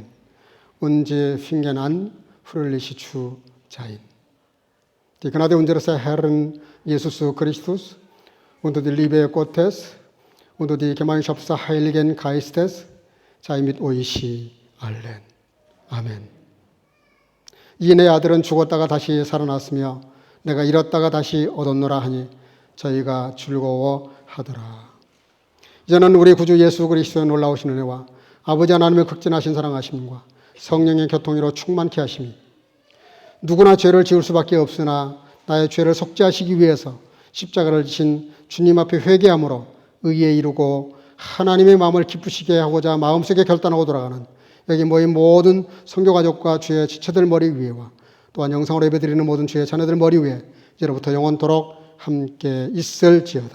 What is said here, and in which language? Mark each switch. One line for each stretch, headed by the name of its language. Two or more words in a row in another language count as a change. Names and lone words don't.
German: Und sie fingen an, fröhlich zu sein. Die Gnade unseres Herrn Jesus Christus und die Liebe Gottes und die Gemeinschaft des Heiligen Geistes sei mit euch allen.
Korean: 아멘. 이 내 아들은 죽었다가 다시 살아났으며 내가 잃었다가 다시 얻었노라 하니 저희가 즐거워하더라. 이제는 우리 구주 예수 그리스도의 놀라우신 은혜와 아버지 하나님의 극진하신 사랑하심과 성령의 교통으로 충만케 하심이 누구나 죄를 지을 수밖에 없으나 나의 죄를 속죄하시기 위해서 십자가를 지신 주님 앞에 회개함으로 의에 이루고 하나님의 마음을 기쁘시게 하고자 마음속에 결단하고 돌아가는 여기 모인 모든 성교가족과 주의 지체들 머리 위에와 또한 영상으로 예배드리는 모든 주의 자녀들 머리 위에 이제로부터 영원토록 함께 있을지어다.